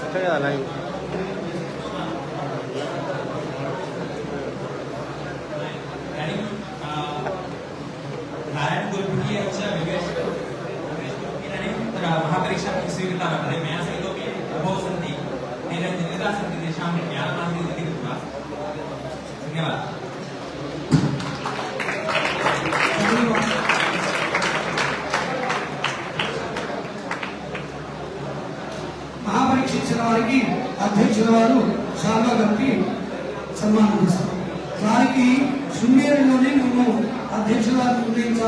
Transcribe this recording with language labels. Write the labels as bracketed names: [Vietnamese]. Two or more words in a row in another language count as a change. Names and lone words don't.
[Telugu] లైవ్ [Sanskrit] महापरीक्षा स्वीकृता वर्तते मया सहितोपि अनुभवः सन्ति तेन निर्णिताः सन्ति तेषां ज्ञानमासीत् इति कृत्वा धन्यवादः। [Telugu] మహాపరీక్ష ఇచ్చిన వారికి అధ్యక్షుల వారు శాల్వా కప్పి సన్మానం చేస్తారు. వారికి శృంగేరిలోనే మేము అధ్యక్షుల వారిని నిర్ణయించాము.